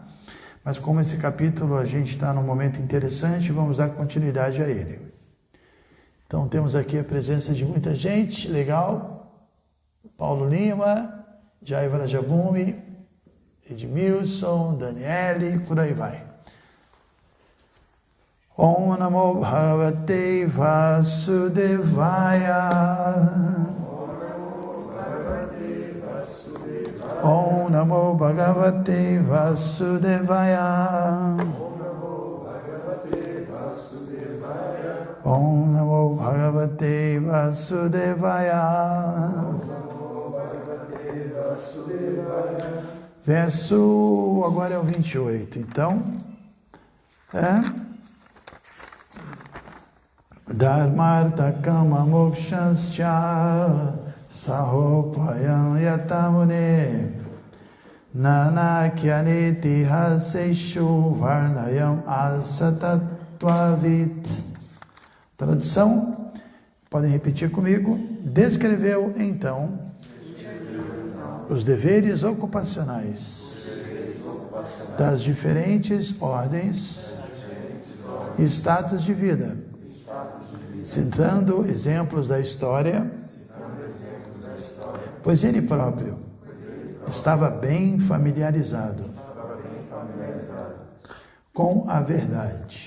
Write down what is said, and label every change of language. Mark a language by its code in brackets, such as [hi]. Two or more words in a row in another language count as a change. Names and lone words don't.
[pt] Mas como esse capítulo a gente está num momento interessante, vamos dar continuidade a ele. Então temos aqui a presença de muita gente, legal. Paulo Lima, Jai Vrajabhumi, Edmilson, Daniele, por aí vai. [sa] ॐ नमो भगवते वासुदेवाय. ॐ नमो भगवते वासुदेवाय. ॐ नमो भगवते वासुदेवाय. [pt] Verso, agora é o 28, então, [sa] धर्मार्थ काम मोक्षांश्च सहोपायान् यथा मुने नानाख्यानेतिहासेषु वर्णयामास तत्त्ववित्. [pt] Tradução, podem repetir comigo. Descreveu então os deveres ocupacionais das diferentes ordens e status de vida, citando exemplos da história, pois ele próprio estava bem familiarizado com a verdade.